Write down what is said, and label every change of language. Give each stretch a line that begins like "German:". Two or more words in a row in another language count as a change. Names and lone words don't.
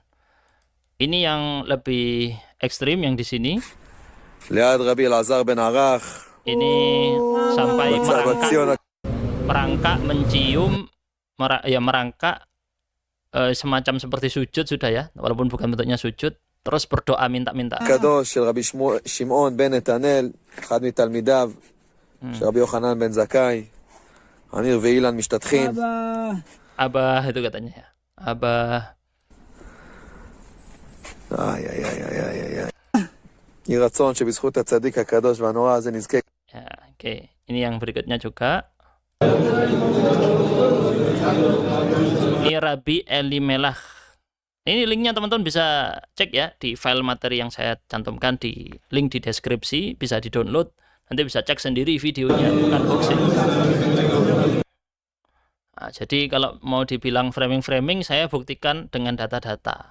Indonesian: Ini yang lebih ekstrim yang di sini. Ini sampai merangkak, mencium, merangkak, semacam seperti sujud sudah ya, walaupun bukan bentuknya sujud. Terus berdoa minta-minta.
Hebrew: קדוש של רבי שמעון בן נתנאל, אחד מתלמידיו של רבי יוחנן בן זכאי, אמיר ואילן משתתחים.
Indonesian: Abah itu katanya ya. Abah.
Hebrew: יהי רצון שבזכות הצדיק הקדוש והנורא הזה נזכה.
Indonesian: Ya, oke. Ini yang berikutnya juga. Ini Rabi Elimelech. Ini linknya teman-teman bisa cek ya di file materi yang saya cantumkan di link di deskripsi, bisa di-download. Nanti bisa cek sendiri videonya, bukan hoax ini. Nah, jadi kalau mau dibilang framing-framing, saya buktikan dengan data-data.